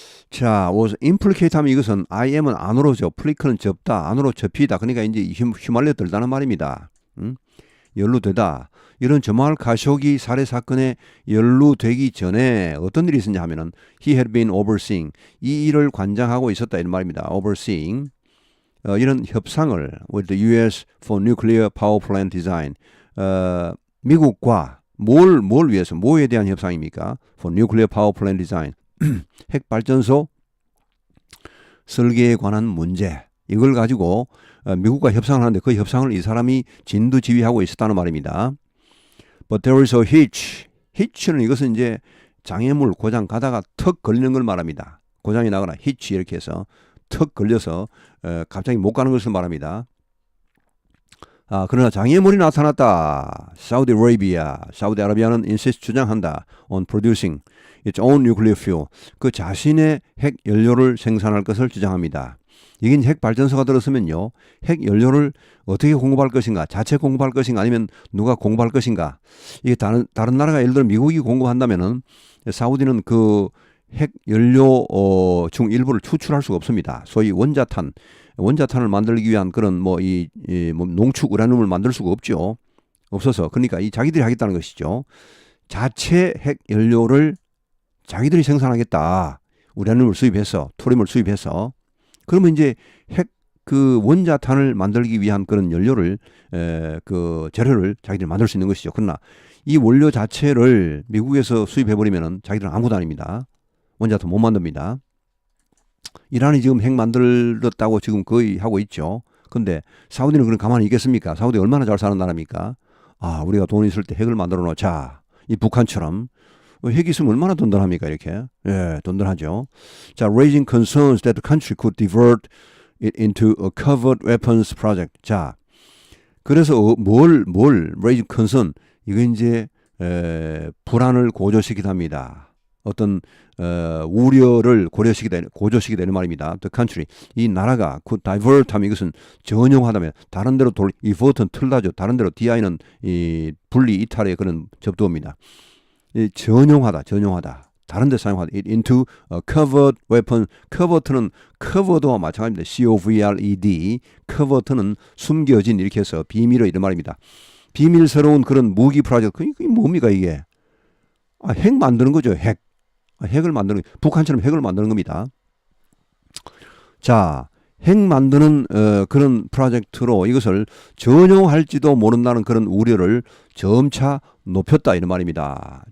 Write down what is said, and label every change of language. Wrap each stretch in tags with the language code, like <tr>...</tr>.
<ko>자, was implicate 하면 이것은 IM은 안으로죠. 플리크는 접다, 안으로 접히다. 그러니까 이제 휘말려 들다는 말입니다. 연루되다. 이런 저말 가쇼기 살해 사건에 연루되기 전에 어떤 일이 있었냐 하면은</ko> <en>he had been overseeing.</en> <ko>이 일을 관장하고 있었다 이런 말입니다.</ko> <en>overseeing.</en> <ko>이런 협상을</ko> <en>with the U.S. for nuclear power plant design.</en> <ko>미국과 뭘 위해서 뭐에 대한 협상입니까?</ko> <en>for nuclear power plant design.</en> <ko>핵발전소 설계에 관한 문제. 이걸 가지고 미국과 협상을 하는데 그 협상을 이 사람이 진두지휘하고 있었다는 말입니다.</ko> <en>But there is a hitch.</en> <ko>hitch는 이것은 이제 장애물 고장 가다가 턱 걸리는 걸 말합니다. 고장이 나거나 hitch 이렇게 해서 턱 걸려서 갑자기 못 가는 것을 말합니다. 그러나 장애물이 나타났다. 사우디아라비아는 insist 주장한다.</ko> <en>on producing its own nuclear fuel.</en> <ko>그 자신의 핵 연료를 생산할 것을 주장합니다. 이게 핵 발전소가 들었으면요. 핵 연료를 어떻게 공급할 것인가? 자체 공급할 것인가? 아니면 누가 공급할 것인가? 이게 다른 나라가 예를 들어 미국이 공급한다면은 사우디는 그 핵 연료 중 일부를 추출할 수가 없습니다. 소위 원자탄을 만들기 위한 그런 농축 우라늄을 만들 수가 없죠. 없어서 그러니까 이 자기들이 하겠다는 것이죠. 자체 핵 연료를 자기들이 생산하겠다. 우라늄을 수입해서 토륨을 수입해서 그러면 이제 핵 그 원자탄을 만들기 위한 그런 연료를 그 재료를 자기들이 만들 수 있는 것이죠. 그러나 이 원료 자체를 미국에서 수입해 버리면은 자기들은 아무것도 아닙니다. 원자탄 못 만듭니다. 이란이 지금 핵 만들었다고 지금 거의 하고 있죠. 근데 사우디는 그럼 가만히 있겠습니까? 사우디 얼마나 잘 사는 나라입니까? 우리가 돈 있을 때 핵을 만들어 놓자. 이 북한처럼 핵 있으면 얼마나 든든합니까? 이렇게. 예, 든든하죠.</ko> <en>자, raising concerns that the country could divert it into a covert weapons project.</en> <ko>자, 그래서</ko> <en>raising concern</en> <ko>이거 이제 불안을 고조시키답니다. 어떤 우려를 고조시키게 되는 말입니다.</ko> <en>The country</en> <ko>이 나라가</ko> <en>could divert</en> <ko>하면 이것은 전용하다면 다른 데로 이 버튼 틀다죠. 다른 데로 DI는 이 분리 이탈의 그런 접두어입니다. 전용하다. 다른 데 사용하다.</ko> <en>It into a covered weapon.</en> <ko>covert는 covered와 마찬가지입니다.</ko> <en>COVRED.</en> <ko>covert는 숨겨진 이렇게 해서 비밀의 이런 말입니다. 비밀스러운 그런 무기 프로젝트. 그게 뭡니까 이게? 핵 만드는 거죠. 핵을 만드는 북한처럼 핵을 만드는 겁니다. 자, 핵 만드는 그런 프로젝트로 이것을 전용할지도 모른다는 그런 우려를 점차 높였다 이런 말입니다.</ko>